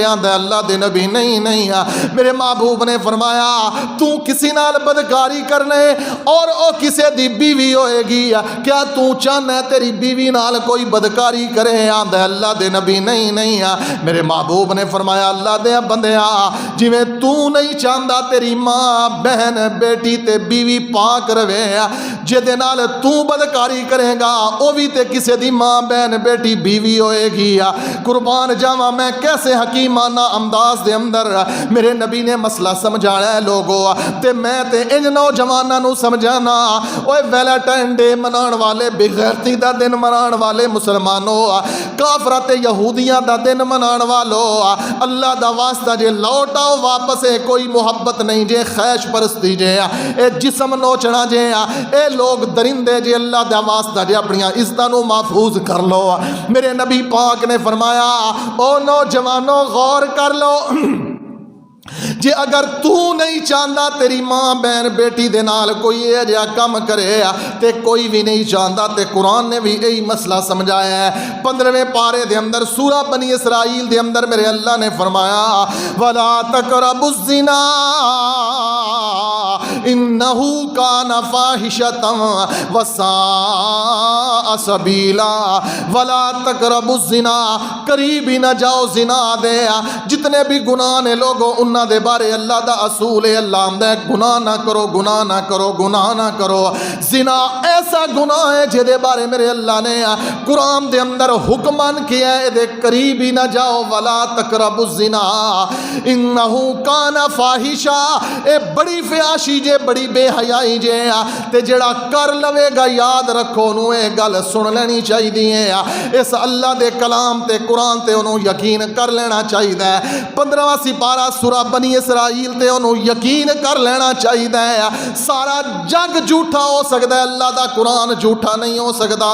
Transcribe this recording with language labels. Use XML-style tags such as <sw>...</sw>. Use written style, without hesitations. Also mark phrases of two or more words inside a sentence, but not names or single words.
<pa>آندا اللہ دے نبی نہیں نہیں۔ میرے محبوب نے فرمایا تو کسی نال بدکاری کرنے اور او کسے دی بیوی ہوئے گی، کیا تو چاہنا ہے تیری بیوی نال کوئی بدکاری کرے؟ آندا اللہ دے نبی نہیں نہیں۔ میرے محبوب نے فرمایا اللہ دے بندیا جویں تو نہیں چاہندا تیری ماں بہن بیٹی تے بیوی پاک رہے، جے دے نال تو بدکاری کرے گا او بھی تے کسے دی ماں بہن بیٹی بیوی ہوئے گی۔ قربان جاواں میں کیسے حکیمانہ انداز دے اندر میرے نبی نے مسئلہ سمجھایا ہے لوگو، تے میں تے ان نوجواناں نو سمجھانا اوے ویلنٹائن ڈے منان والے، بغیرتی دا دن منان والے مسلمانوں، کافراں تے یہودیاں دا دن منان والو، اللہ دا واسطہ جے لوٹ آؤ واپس، کوئی محبت نہیں جے خیش پرستی جے، اے جسم نوچنا جے، اے لوگ درندے جے، اللہ دا واسطہ جے اپنیاں عزتاں نو محفوظ کر لو۔ میرے نبی پاک نے فرمایا او نوجوانوں غور کر لو، جے اگر تو نہیں چاہندا تیری ماں بہن بیٹی دے نال کوئی یہ جہا کم کرے تے کوئی بھی نہیں چاہندا، تے قرآن نے بھی یہی مسئلہ سمجھایا ہے۔ 15ویں پارے دے اندر سورہ بنی اسرائیل دے اندر میرے اللہ نے فرمایا</pa> <ar>وَلَا تَقْرَبُوا الزِّنَا إِنَّهُ كَانَ فَاحِشَةً وَسَاءَ سَبِيلًا۔ وَلَا تَقْرَبُوا الزِّنَا،</ar> <pa>قریب ہی نہ جاؤ زنا دے۔ جتنے بھی گناہ نے لوگوں انہاں دے بارے اللہ دا اصول ہے، اللہ آمدہ ہے گناہ نہ کرو، گناہ نہ کرو، گناہ نہ کرو۔ زنا ایسا گناہ ہے جدے بارے میرے اللہ نے قرآن دے اندر حکمان کیا ہے دے قریب ہی نہ جاؤ۔</pa> <ar>وَلَا تَقْرَبُوا الزِّنَا إِنَّهُ كَانَ فَاحِشًا،</ar> <pa>اے بڑی فیاشی جے، بڑی بے حیائی جے، تے جڑا کر لوے گا یاد رکھو انہوں اے گل سن لینی چاہی دی ہے، اس اللہ دے کلام تے قرآن تے انہوں یقین کر لینا چاہی دا ہے۔ 15واں سپارہ سورہ بنی اسرائیل تے انہوں یقین کر لینا چاہی دا ہے۔ سارا جگ جھوٹا ہو سکتا ہے، اللہ دا قرآن جھوٹا نہیں ہو سکتا۔</pa>